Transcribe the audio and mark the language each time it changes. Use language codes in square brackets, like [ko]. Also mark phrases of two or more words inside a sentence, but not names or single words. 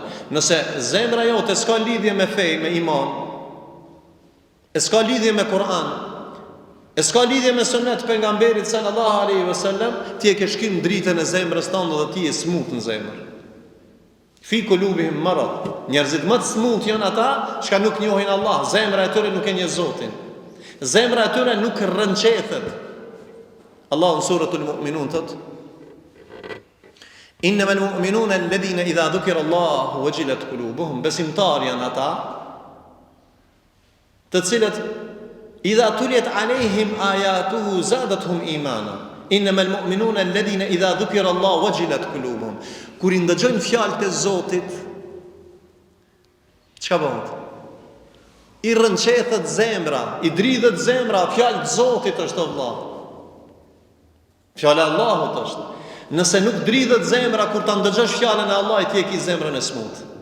[sq] Nëse zemra jote s'ka lidhje me fe, me iman, e s'ka lidhje me Kur'an, e s'ka lidhje me sunet pejgamberit [ar] صلى الله عليه وسلم, [sq] ti e ke shkim dritën e zemrës tënde dhe ti je smut në zemër. [ar] في قلوبهم مرض. [sq] Njerëzit më të smut janë ata që nuk njohin Allah, zemra e tyre nuk e njeh Zotin. Zemra e tyre nuk rrënqethet. Allah në suratul Mu'minun thot: [ar] إنما المؤمنون الذين إذا ذكر الله وجلت قلوبهم. [sq] Besimtar janë ata të cilët [ar] إذا تليت عليهم آياته زادتهم إيمانا. إنما المؤمنون الذين إذا ذكر الله وجلت قلوبهم. [sq] Kur i ndëgjojnë fjalët e Zotit, çka bëhet? I rrënqethet zemra, i dridhet zemra, fjalë të Zotit është Allah. Fjala e Allahut është. Nëse nuk dridhet zemra kur ta ndëgjosh fjalën e Allahut, ti e ke zemrën e smut.